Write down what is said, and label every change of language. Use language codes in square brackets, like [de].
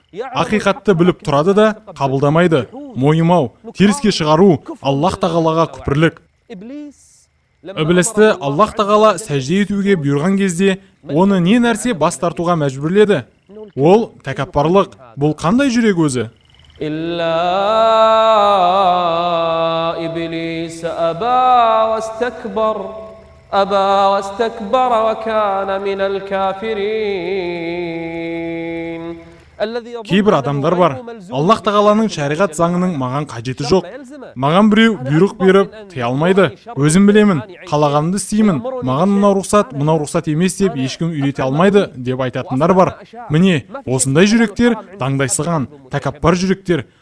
[kk] Ақиқатты біліп тұрады да қабылдамайды. Мойымау, теріске шығару, Аллах тағалаға күпірлік. Иблисті Аллах тағала сәжде етуге бұйырған кезде оны не нәрсе бас тартуға мәжбүрледі? Ол тәкаппарлық. Бұл қандай жүрек өзі? [ar] إلا إبليس أبى واستكبر وكان من الكافرين. [kk] Кейбір адамдар бар. Аллах тағаланың шариғат заңының маған қажеті жоқ. Маған біреу бұйрық беріп тыя алмайды. Өзім білемін, қалағанымды істеймін. Маған мынау рұқсат емес деп ешкім үйрете алмайды деп айтатындар бар. Міне, осындай жүректер даңдайсыған, тәкаппар жүректер.